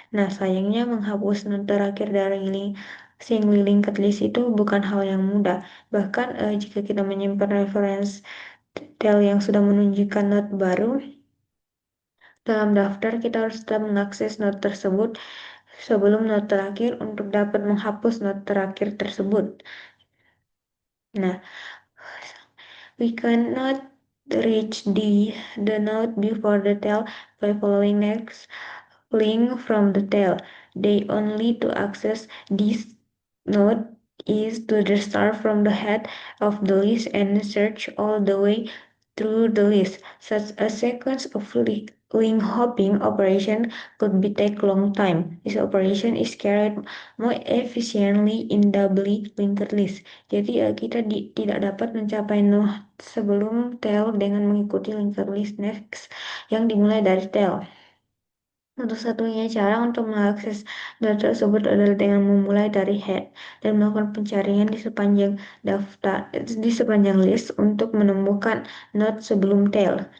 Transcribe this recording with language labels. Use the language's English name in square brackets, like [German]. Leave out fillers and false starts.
[Indonesian] Nah, sayangnya menghapus node terakhir dari singly linked list itu bukan hal yang mudah. Bahkan jika kita menyimpan reference tail yang sudah menunjukkan node baru dalam daftar, kita harus tetap mengakses node tersebut sebelum node terakhir untuk dapat menghapus node terakhir tersebut. Nah, [English] we cannot reach the node before the tail by following next link from the tail. The only to access this node is to start from the head of the list and search all the way through the list. Such a sequence of link hopping operation could be take long time. This operation is carried more efficiently in doubly linked list. [Indonesian] Jadi kita tidak dapat mencapai node sebelum tail dengan mengikuti linked list next yang dimulai dari tail. Satu-satunya cara untuk mengakses data tersebut adalah dengan memulai dari head dan melakukan pencarian di sepanjang daftar di sepanjang list untuk menemukan node sebelum tail.